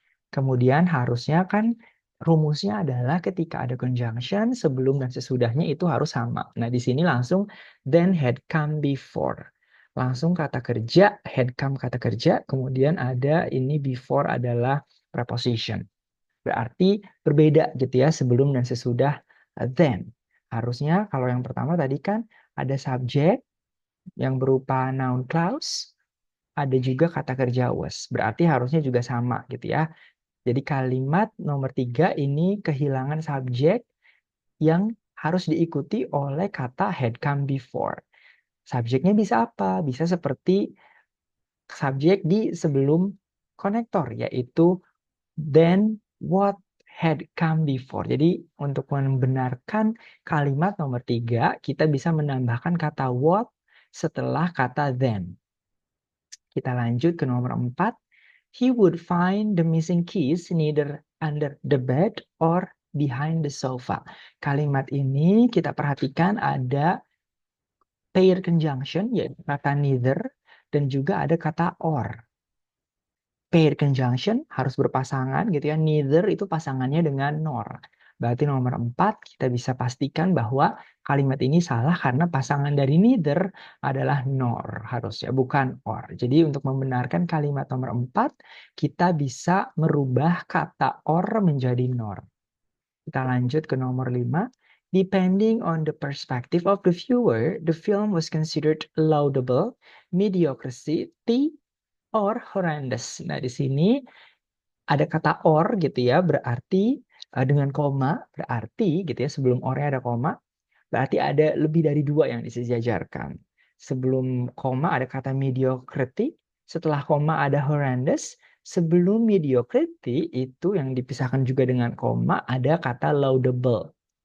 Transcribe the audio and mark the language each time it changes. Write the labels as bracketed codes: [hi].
[id] Kemudian harusnya kan rumusnya adalah ketika ada conjunction sebelum dan sesudahnya itu harus sama. Nah, di sini langsung [en] then had come before. [id] Langsung kata kerja, had come kata kerja, kemudian ada ini before adalah preposition. Berarti berbeda gitu ya sebelum dan sesudah then. Harusnya kalau yang pertama tadi kan ada subjek yang berupa noun clause, ada juga kata kerja was. Berarti harusnya juga sama gitu ya. Jadi kalimat nomor 3 ini kehilangan subjek yang harus diikuti oleh kata had come before. Subjeknya bisa apa? Bisa seperti subjek di sebelum konektor, yaitu [en] then what had come before. [id] Jadi untuk membenarkan kalimat nomor 3, kita bisa menambahkan kata what setelah kata then. Kita lanjut ke nomor 4. [en] He would find the missing keys neither under the bed or behind the sofa. [id] Kalimat ini kita perhatikan ada pair conjunction, yaitu kata neither, dan juga ada kata or. Pair conjunction harus berpasangan gitu ya. Neither itu pasangannya dengan nor. Berarti nomor 4 kita bisa pastikan bahwa kalimat ini salah karena pasangan dari neither adalah nor harusnya, bukan or. Jadi untuk membenarkan kalimat nomor 4, kita bisa merubah kata or menjadi nor. Kita lanjut ke nomor 5. [en] Depending on the perspective of the viewer, the film was considered laudable, mediocrity, or horrendous. [id] Nah, di sini ada kata or gitu ya, berarti dengan koma, berarti gitu ya, sebelum ornya ada koma, berarti ada lebih dari 2 yang disejajarkan. Sebelum koma ada kata mediocrity, setelah koma ada horrendous, sebelum mediocrity itu yang dipisahkan juga dengan koma ada kata laudable.